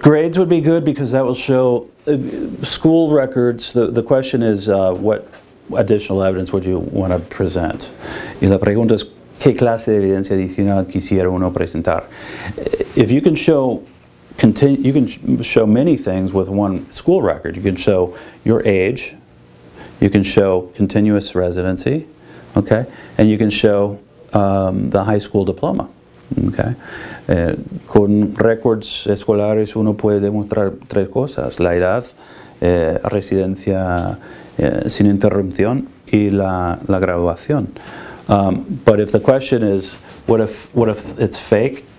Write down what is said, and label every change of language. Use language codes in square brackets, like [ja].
[en] Grades would be good because that will show school records. The question is, what additional evidence would you want to present? [es] Y la pregunta es, ¿qué clase de evidencia adicional quisiera uno presentar? [en] If you can show you can show many things with one school record. You can show your age, you can show continuous residency, okay, and you can show the high school diploma, okay. [es] Con records escolares uno puede demostrar tres cosas: la edad, residencia sin interrupción y la graduación. [en] But if the question is, what if it's fake?